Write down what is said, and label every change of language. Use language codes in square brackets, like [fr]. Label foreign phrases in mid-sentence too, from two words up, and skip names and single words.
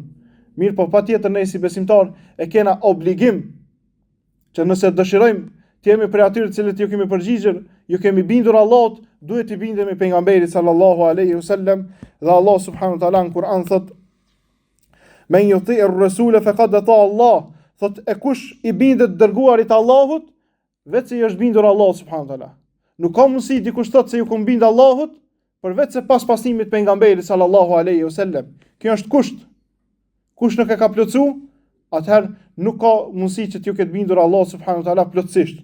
[sq] Mirë po patjetër ne si besimtar e kena obligim që nëse dëshirojmë të jemi prej atyre të cilët ju kemi përgjigjur, ju kemi bindur Allahut, duhet të bindemi pejgamberit [ar] صلى الله عليه وسلم, [sq] dhe Allah [ar] سبحانه وتعالى [sq] në Kur'an thot: [ar] "من يطع الرسول فقد أطاع الله." [sq] Thot e kush i bindet dërguarit Allahut, vetë se i është bindur Allahut [ar] سبحانه وتعالى. [sq] Nuk ka mundësi dikush thotë se ju kum bind Allahut, përveç se pas pasimit pejgamberit [ar] صلى الله عليه وسلم. [sq] Kjo është kusht. Kush nuk e ka plotësuar, atëherë nuk ka mundësi që t'ju ketë bindur Allah [ar] سبحانه وتعالى [sq] plotësisht.